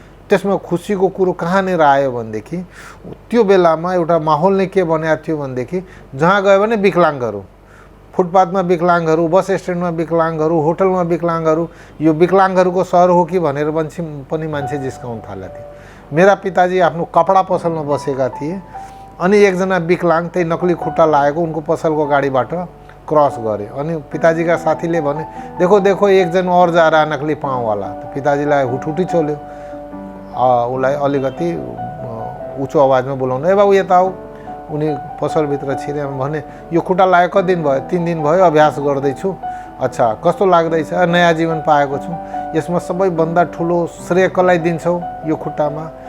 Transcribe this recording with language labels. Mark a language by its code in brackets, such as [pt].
[ne] त्यसमा खुसीको कुरो कहाँनिर आयो भनेदेखि, त्यो बेलामा एउटा माहौल नै के बनाएको थियो भनेदेखि, जहाँ गयो भने विकलाङ्गहरू, फुटपाथमा विकलाङ्गहरू, बस स्ट्यान्डमा विकलाङ्गहरू, होटलमा विकलाङ्गहरू, यो विकलाङ्गहरूको सहर हो कि भनेर पनि मान्छे जिस्काउन थालेको थियो। मेरा पिताजी आफ्नो कपडा पसलमा बसेका थिए, अनि एकजना विकलाङ त्यही नक्ली खुट्टा लागेको उनको पसलको गाडीबाट क्रस गरे। अनि पिताजीका साथीले भने, [hi] देखो देखो एकजना और जा रहा नकली पाँव वाला। [ne] पिताजीलाई हुटहुटी चल्यो। उसलाई अलिकति उँचो आवाजमा बोलाउनु, ए बाबु यता आऊ। उनी पसलभित्र छिरे भने, यो खुट्टा लागेको कति दिन भयो? 3 दिन भयो, अभ्यास गर्दैछु। अच्छा, कस्तो लाग्दैछ? नयाँ जीवन पाएको छु। यसमा सबैभन्दा ठुलो श्रेय कसलाई दिन्छौ यो खुट्टामा?